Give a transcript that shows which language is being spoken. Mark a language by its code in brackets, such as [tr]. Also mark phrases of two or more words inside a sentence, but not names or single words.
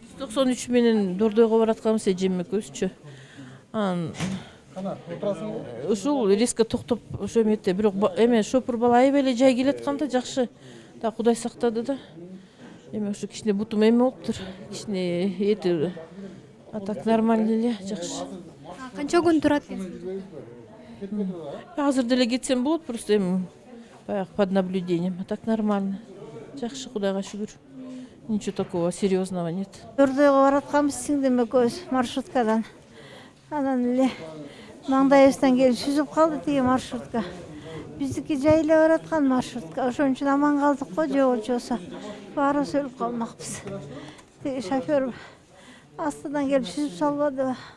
[ky] 93 менен Дордойго баратканбыз эжем экөөбүзчү. Ушул резко токтоп ошо эметте, бирок эме шопур бала аябай эле жай келатканда жакшы. Да Кудай сактады да. Эме ошо кичине бутум эме болуптур. Кичине эти [ru] а так нормально [ky] эле, жакшы. Канча күн турат экенсиз? Азыр деле кетсем болот, просто эми баягы [ru] под наблюдением. А так нормально. [ky] Жакшы, Кудайга шүгүр. [ru] Ничего такого серьезного нет. [ky] Дордойго баратканбыз сиңдим экөөбүз маршруткадан. Анан эле маңдайыбыздан келип сүзүп калды тиги маршрутка. Биздики жай эле бараткан маршрутка. Ошон үчүн аман калдык го, же болбосо баарыбыз өлүп калмакпыз. Тиги шофер астынан келип сүзүп салбадыбы?